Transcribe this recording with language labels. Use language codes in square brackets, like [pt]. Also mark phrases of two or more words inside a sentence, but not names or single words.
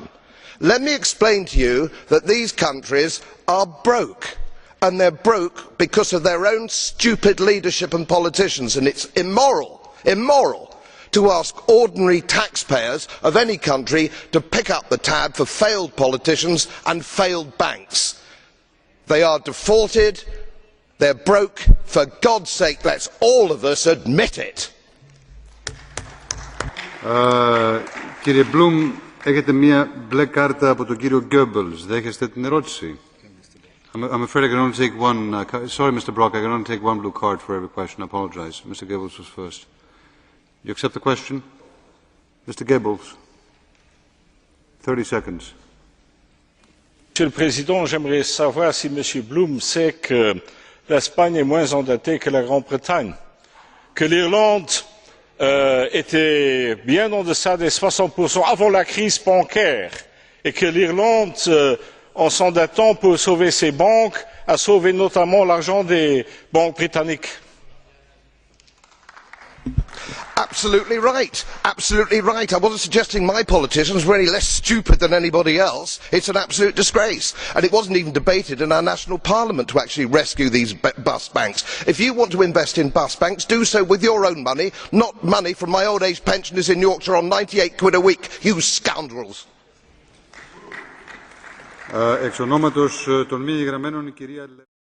[en] Let me explain to you that these countries are broke, and they're broke because of their own stupid leadership and politicians, and it's immoral to ask ordinary taxpayers of any country to pick up the tab for failed politicians and failed banks. They are defaulted, they're broke. For God's sake, let's all of us admit it. [el] Κύριε Μπλουμ, έχετε μία μπλε κάρτα από τον κύριο Goebbels. Δέχεστε την ερώτηση? [en] I'm afraid I can only take one. Sorry, Mr. Brok, I can only take one blue card for every question. I apologize. Mr. Goebbels was first. You accept the question? Mr. Goebbels, 30 seconds. [fr] Monsieur le Président, j'aimerais savoir si M. Blum sait que l'Espagne est moins endettée que la Grande-Bretagne, que l'Irlande était bien en deçà des 60% avant la crise bancaire, et que l'Irlande, en s'endettant pour sauver ses banques, a sauvé notamment l'argent des banques britanniques. [en] Absolutely right. Absolutely right. I wasn't suggesting my politicians were any less stupid than anybody else. It's an absolute disgrace. And it wasn't even debated in our national parliament to actually rescue these bus banks. If you want to invest in bus banks, do so with your own money, not money from my old age pensioners in Yorkshire on 98 quid a week. You scoundrels. [el] Εξ ονόματος των μη εγγραμμένων, η κυρία